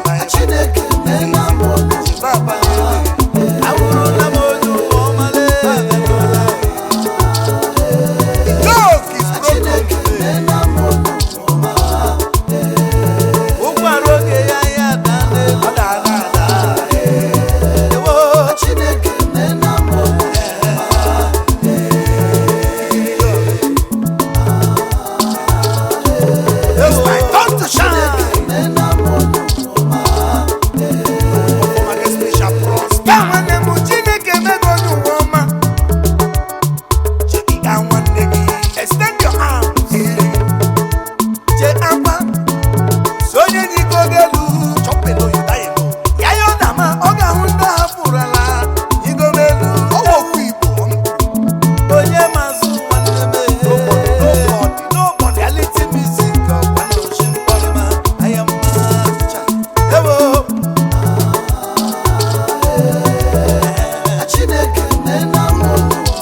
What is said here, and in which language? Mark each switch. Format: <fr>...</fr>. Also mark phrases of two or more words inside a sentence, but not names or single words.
<ig>Chineke na-ena m onye ụwa ọma, lee.</ig> <en>The yoke is broken.</en> <ig>Chineke na-ena m onye ụwa ọma. Ụkwara oge ya, ya ada n'elu. Ọ da, ada, ada. Ewo, Chineke na-ena m onye ụwa ọma.</ig> <en>It's my turn to shine.</en> <ig>Chineke na-ena m onye ụwa ọma.</ig> <en>For my name shall prosper.</en> <ig>Nwanne m, Chineke emego onye ụwa ọma. Chika nwanne gị.</ig> <en>Extend your arms.</en> <ig>Che akwa. So onye nyigo gị elu.</ig> <en>Chop elu, you die alone.</en> <ig>Ya ya ọ da ma, ọ ga-ahụ ndị ha fụrụ ala. Nyigo m elu. Ọ wụ okwu Igbo. Onye mazụ nwanne m.</ig> <en>Nobody, nobody, nobody. Reality music,</en> <ig>ọ kwa na oshi mkpọrọ ma. Aya mma. Cha. Ewo. Chineke na-ena m onye</ig>